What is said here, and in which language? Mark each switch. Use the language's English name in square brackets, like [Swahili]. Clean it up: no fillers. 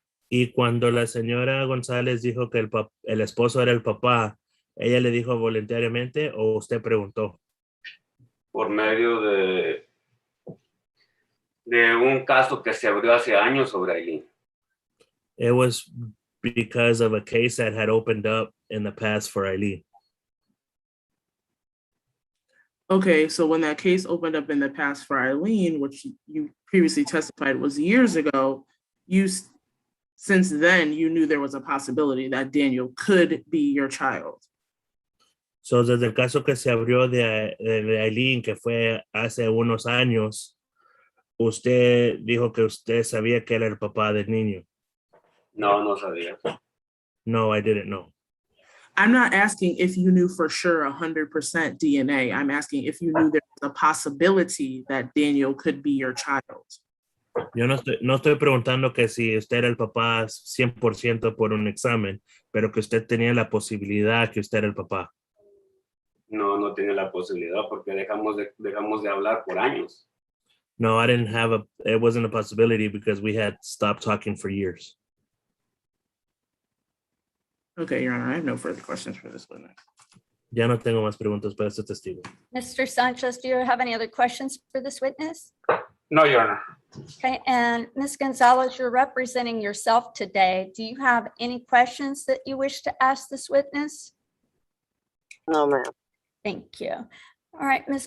[Spanish] Y cuando la señora González dijo que el esposo era el papá, ¿ella le dijo voluntariamente o usted preguntó? Por medio de un caso que se abrió hace años sobre Aileen. [English] It was because of a case that had opened up in the past for Eileen. Okay, so when that case opened up in the past for Eileen, which you previously testified was years ago, since then you knew there was a possibility that Daniel could be your child. [Spanish] So, desde el caso que se abrió de Eileen, que fue hace unos años, usted dijo que usted sabía que era el papá del niño. No, no sabía. [English] No, I didn't know. I'm not asking if you knew for sure 100% DNA. I'm asking if you knew there was a possibility that Daniel could be your child. [Spanish] Yo no estoy preguntando que si usted era el papá 100% por un examen, pero que usted tenía la posibilidad que usted era el papá. No, no tiene la posibilidad porque dejamos de hablar por años. [English] No, I didn't have it wasn't a possibility because we had stopped talking for years. Okay, Your Honor, I have no further questions for this witness. [Spanish] Ya no tengo más preguntas para este testigo. [English] Mr. Sanchez, do you have any other questions for this witness? No, Your Honor. Okay, and Ms. Gonzalez, you're representing yourself today. Do you have any questions that you wish to ask this witness? No, ma'am. Thank you. All right, Ms.